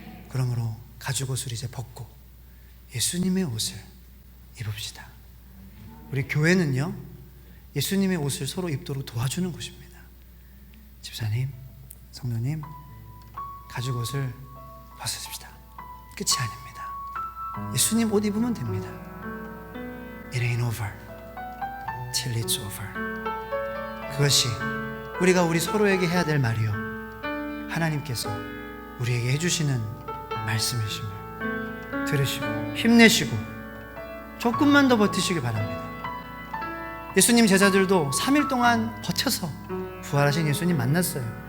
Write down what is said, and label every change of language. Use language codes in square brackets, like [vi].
[ko] 그러므로 가죽 옷을 이제 벗고 예수님의 옷을 입읍시다. 우리 교회는요, 예수님의 옷을 서로 입도록 도와주는 곳입니다. 집사님, 성도님, 가죽 옷을 벗으십시다. 끝이 아닙니다. 예수님 옷 입으면 됩니다. [en] It ain't over till it's over. [ko] 그것이 우리가 우리 서로에게 해야 될 말이요, 하나님께서 우리에게 해주시는 말씀이심을 들으시고 힘내시고 조금만 더 버티시기 바랍니다. 예수님 제자들도 3일 동안 버텨서 부활하신 예수님 만났어요.